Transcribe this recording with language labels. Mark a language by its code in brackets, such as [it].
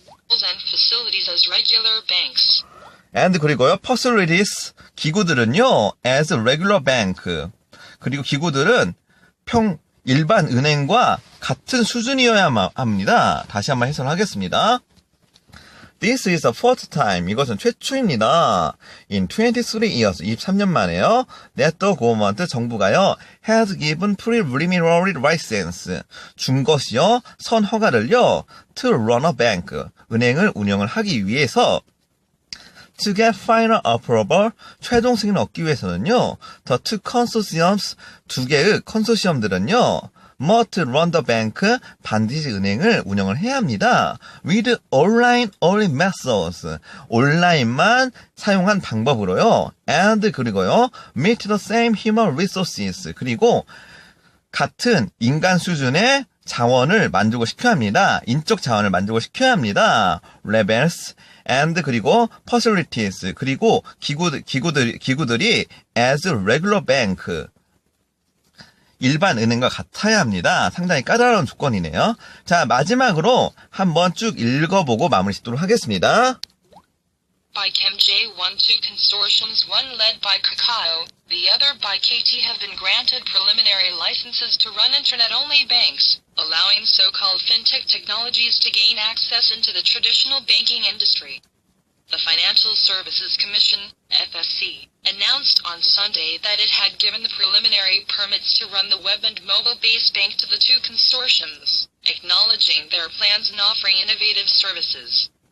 [en] and facilities as regular banks. [ko] and 그리고요. facilities 기구들은요. [en] as regular bank. [ko] 그리고 기구들은 일반 은행과 같은 수준이어야 합니다. 다시 한번 해설하겠습니다. [en] This is the first time. [ko] 이것은 최초입니다. [en] In 23 years, [ko] 23년 만에요. [en] That the government, [ko] 정부가요, [en] has given preliminary license, [ko] 준 것이요, 선허가를요, [en] to run a bank, [ko] 은행을 운영을 하기 위해서, [en] to get final approval, [ko] 최종 승인을 얻기 위해서는요, [en] the two consortiums, [ko] 두 개의 컨소시엄들은요, [en] must run the bank, [ko] 반드시 은행을 운영을 해야 합니다. [en] with online only methods, [ko] 온라인만 사용한 방법으로요. and 그리고요, [en] meet the same human resources, [ko] 그리고 같은 인간 수준의 자원을 만족을 시켜야 합니다. 인적 자원을 만족을 시켜야 합니다. [en] levels, and [ko] 그리고 facilities, 그리고 기구들이 [en] as regular bank, [ko] 일반 은행과 같아야 합니다. 상당히 까다로운 조건이네요. 자, 마지막으로 한번 쭉 읽어보고 마무리 짓도록 하겠습니다. [en] By KEMJ, two consortiums, one led by Kakao, the other by KT, have been granted preliminary licenses to run internet-only banks, allowing so-called fintech technologies to gain access into the traditional banking industry. The Financial Services Commission, FSC, announced on Sunday that it had given the preliminary permits to run the web and mobile-based bank to the two consortiums, acknowledging their plans and offering innovative services.